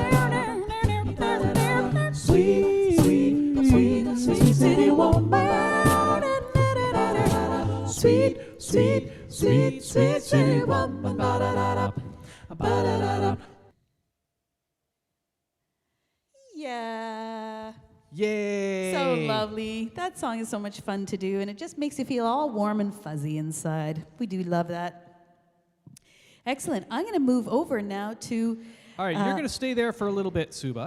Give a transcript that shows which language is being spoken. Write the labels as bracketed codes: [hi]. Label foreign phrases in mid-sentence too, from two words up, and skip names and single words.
[en] Sweet, sweet, sweet, sweet city woman. Sweet, sweet, sweet, sweet city woman. Ba-da-da-da, ba-da-da-da. Yeah. Yay! So lovely. That song is so much fun to do, and it just makes you feel all warm and fuzzy inside. We do love that. Excellent. I'm going to move over now to... All right, you're going to stay there for a little bit, Suba.